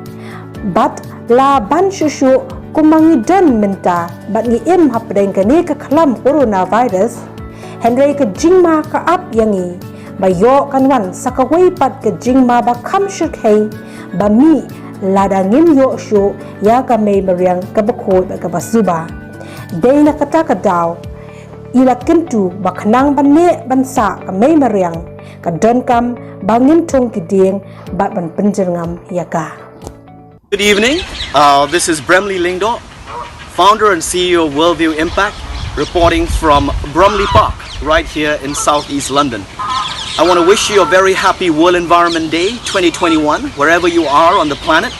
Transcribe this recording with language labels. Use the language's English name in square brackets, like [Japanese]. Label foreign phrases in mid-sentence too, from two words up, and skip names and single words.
[Khasi] bat la ban shushu kumangi don menta bat ngi em hapdeng ka ni ka klam coronavirus henry ka jing ma ka ap yangi bayo kanwan sakaway pat ka jing ma ba kam shukhay ba mi lada ngim yo shu ya ka may Mariang ka bakod ka basuba day na kata ka daw ila kintu baknang banne bansa ka may Mariang ka don kam bangin tong kiding bat ban penjengam ya ka. [English] Good evening. This is Bramley Lingdo, founder and CEO of Worldview Impact, reporting from Bromley Park, right here in southeast London. I want to wish you a very happy World Environment Day 2021, wherever you are on the planet.